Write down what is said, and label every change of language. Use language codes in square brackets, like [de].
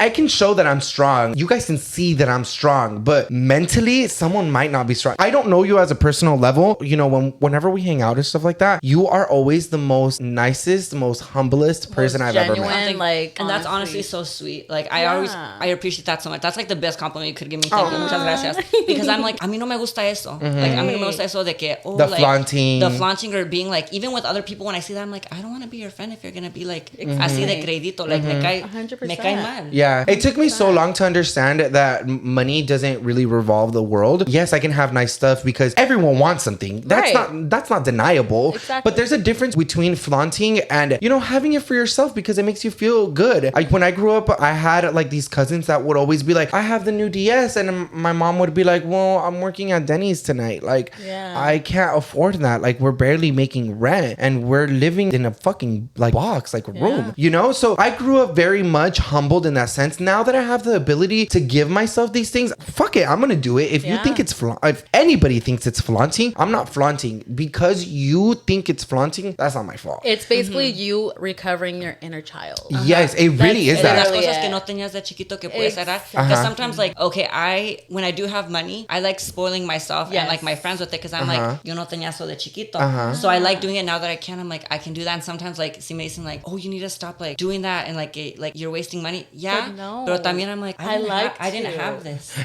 [en] I can show that I'm strong. You guys can see that I'm strong, but mentally, someone might not be strong. I don't know you as a personal level. You know, whenever we hang out and stuff like that, you are always the most nicest, most humblest person I've ever met. Like, and that's honestly so sweet. Like I appreciate that so much. That's like the best compliment you could give me. Thank you. [es] Muchas gracias. [en] Because I'm like, [es] a mí no me gusta eso. Like, a mí no me gusta eso de que, [en] the like, flaunting or being like, even with other people, when I see that, I'm like, I don't want to be your friend if you're gonna be like [es] así de crédito. Like, me cae mal. [en] Yeah, it took me so long to understand that money doesn't really revolve the world. Yes, I can have nice stuff because everyone wants something. That's not deniable. Exactly. But there's a difference between flaunting and, you know, having it for yourself because it makes you feel good. Like when I grew up, I had like these cousins that would always be like, I have the new DS, and my mom would be like, well, I'm working at Denny's tonight. Like, I can't afford that. Like, we're barely making rent, and we're living in a fucking like box, like room, you know? So I grew up very much humbled in that sense. Now that I have the ability to give myself these things, fuck it, I'm gonna do it. If you think it's if anybody thinks it's flaunting, I'm not flaunting. Because you think it's flaunting, that's not my fault. It's basically you recovering your inner child. Yes, it really is that. [es] Las cosas que no tenías de chiquito que puedes cerrar. [en] Because sometimes, like, okay, when I do have money, I like spoiling myself and like my friends with it, because I'm like, [es] yo no tenía eso de chiquito. [en] So I like doing it now that I can. I'm like, I can do that. And sometimes, like, see Mason, like, oh, you need to stop like doing that, and like you're wasting money. Yeah, but no. [es] Pero también [en] I'm like, I didn't have this.